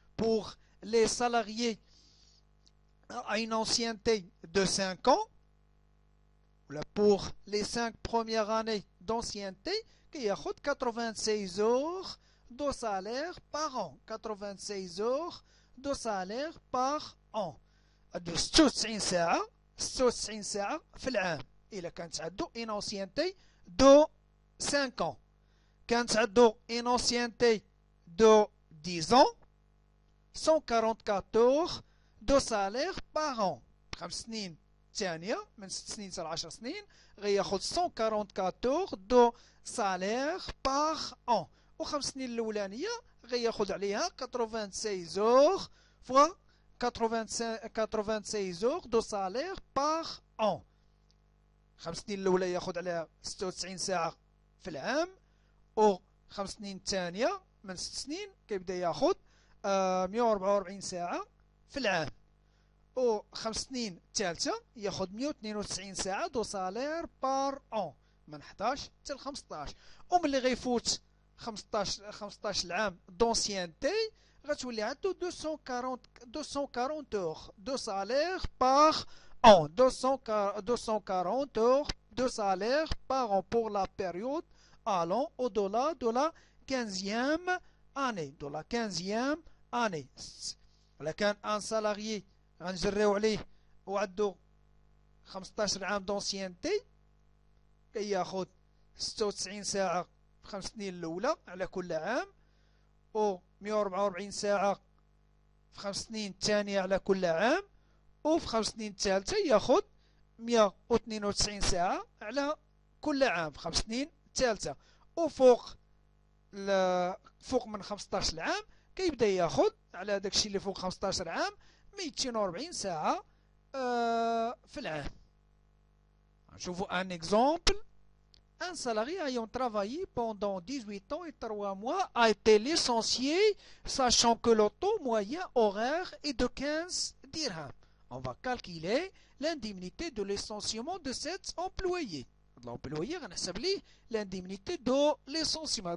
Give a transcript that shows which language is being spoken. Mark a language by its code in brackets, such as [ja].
[fr] Pour les salariés à une ancienneté de 5 ans, pour les 5 premières années d'ancienneté, il y a 96 heures de salaire par an. 96 heures de salaire par an. [ar] de 96 ساعة 96 ساعة في العام. إلا كانت عندو [fr] une ancienneté de 5 ans. [ar] كانت عندو [fr] une ancienneté de 10 ans. 144 heures de salaire par an. [ar] 5 سنين الثانية من 6 سنين حتى 10 سنين غياخد [fr] 144 heures de salaire par an. [ar] و5 سنين الأولانية غياخد عليها [fr] 96 heures fois 96 heures de salaire par an. [ar] 5 سنين الأولى ياخد عليها 96 ساعة في العام، و 5 سنين الثانية من 6 سنين كيبدا ياخد 144 ساعة في العام، و 5 سنين الثالثة ياخد 192 ساعة [fr] دو سالير بار أون [ar] من 11 حتى ل 15. وملي غيفوت 15 العام دونسيانتي غتولي عنده [fr] 240 heures de salaire par an. 240 heures de salaire par an pour la période allant au-delà de la 15e année. De la 15e année. ولا كان ان سالاريي غنجريو عليه وعندو 15 عام دونسيانتي كياخد 96 ساعة في 5 سنين الأولى على كل عام، و 144 ساعة في 5 سنين الثانية على كل عام، وفي 5 سنين الثالثة ياخد 192 ساعة على كل عام في 5 سنين الثالثة، وفوق فوق من 15 عام كيبدا ياخد على داكشي اللي فوق 15 عام 240 ساعة في العام. [ar] نشوفوا ان exemple. [fr] Un salarié ayant travaillé pendant 18 ans et 3 mois a été licencié, sachant que le taux moyen horaire est de 15 dirhams. On va calculer l'indemnité de licenciement de cet employé. L'employé [ar] غنحسب ليه [fr] l'indemnité de licenciement.